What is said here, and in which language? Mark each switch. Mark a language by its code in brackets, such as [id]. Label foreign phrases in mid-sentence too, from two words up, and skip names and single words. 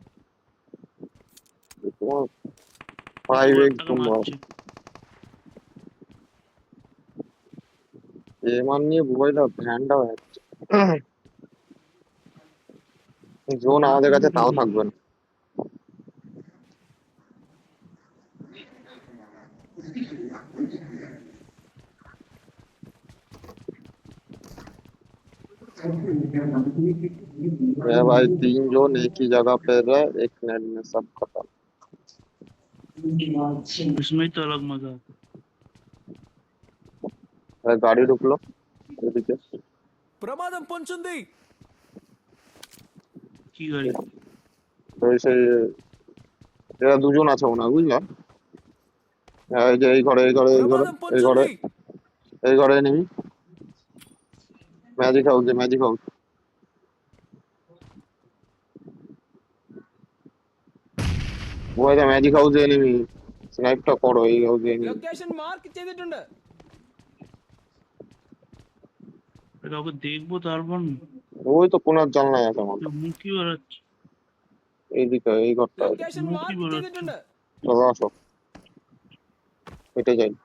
[bn] তোমার 5x জুম মারছে। এমান নিয়ে বুবাইদা ভ্যানটা হয়ে যাচ্ছে। জোন আমাদের কাছে তাও থাকবে না। [hi] भाई 3 जोन एक ही जगह पे रहे, एक नेट में सब खत्म। इसमें तो अलग मजा आता। [bn] গাড়ি ঢুকলো এদিকে। [te] ప్రమాదం పొంచుంది. [bn] কি গাড়ি? তো সেই এরা দুজন আছে মনে হয়, বুঝলা? এই যে এই ঘরে, এই ঘরে, এই ঘরে, [te] ప్రమాదం [bn] এই ঘরে, [te] పొంచుంది. [bn] এই ঘরে এনিমি। [en] magic house, magic house. বুবাইদা magic house enemy। [bn] স্নাইপটা করো এই [en] house enemy. [ml] ലൊക്കേഷൻ മാർക്ക് ചെയ്തിട്ടുണ്ട്. [bn] কাউকে দেখবো তারপর না। ওই তো কোনার জানলায় আছে আমার। মুখ কি বেরোচ্ছে? এইদিকে এই ঘরটা। [ml] ലൊക്കേഷൻ മാർക്ക് ചെയ്തിട്ടുണ്ട്. [bn] চলো আসো, হেঁটে যাই।